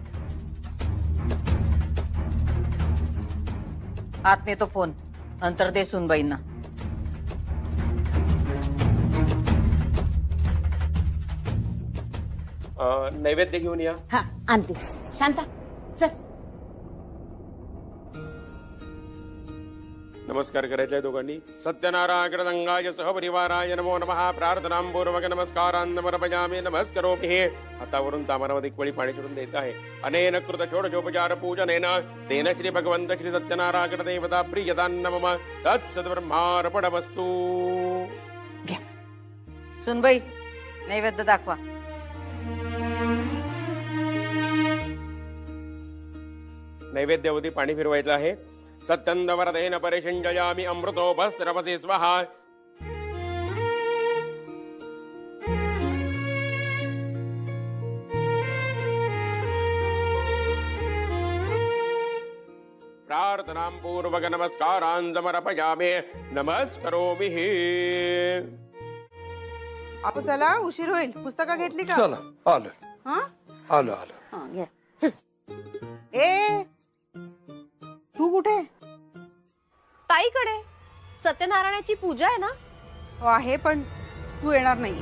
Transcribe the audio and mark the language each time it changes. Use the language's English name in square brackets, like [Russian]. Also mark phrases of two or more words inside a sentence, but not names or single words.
[Marathi] आत नेतो फोन, नंतर दे सुनबाईंना. नैवेद्य घेऊन या. हा आणते. शांता चल. नमस्कार करायचा आहे दोघांनी. [Sanskrit] सत्यनारायण गंगाय सहपरिवाराय नमो नमः. प्रार्थनापूर्वक नमस्कारान् समर्पयामि. नमस्करोमि. [Marathi] हे हातावरून तामरामध्ये एक वळी पाणी सोडून देत आहे. [Sanskrit] अनेन कृत षोडशोपचार पूजनेन तेन श्री भगवंत श्री सत्यनारायण देवता प्रियतान्न मम तत्सद्ब्रह्मार्पणमस्तु. [Marathi] घ्या सुनबाई, नैवेद्य दाखवा. नैवेद्यावधी पाणी फिरवायचं आहे. [Sanskrit] सत्यंदवरदेन परिषंजयामि अमृतोपस्त्रपसे स्वाहा. प्रार्थनां पूर्वक नमस्कारान् समर्पयामि. नमस्करोमि. [Marathi] आपण चला, उशीर होईल. पुस्तकं घेतली का? चला आलो. हा आलो आलो. हा, घ्या. ए तू कुठे? ताईकडे सत्यनारायणाची पूजा आहे ना. हो आहे, पण तू येणार नाहीये